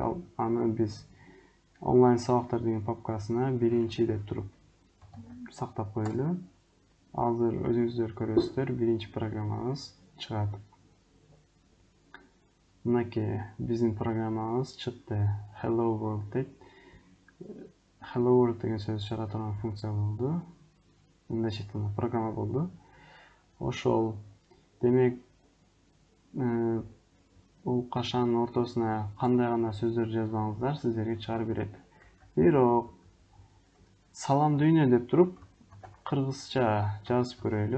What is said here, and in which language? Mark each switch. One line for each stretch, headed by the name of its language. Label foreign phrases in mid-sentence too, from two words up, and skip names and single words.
Kyrgyz: Аны биз онлайн сабактар деген папкасына биринчи деп туруп сактап коелу. Азыр өзүңүздөр көрөсүздөр, биринчи программабыз чыгат. Мынакей биздин программабыз чыкты.
English: Hello world
Kyrgyz: дейт.
English: Hello world
Kyrgyz: деген сөз чыгара турган функция болду. Мындайча айтканда программа болду. Ошол демек бул кашанын ортосуна кандай гана сөздөр жазбаңыздар, сиздерге чыгарып берет. Бирок салам дүйнө деп туруп кыргызча жазып көрөлү.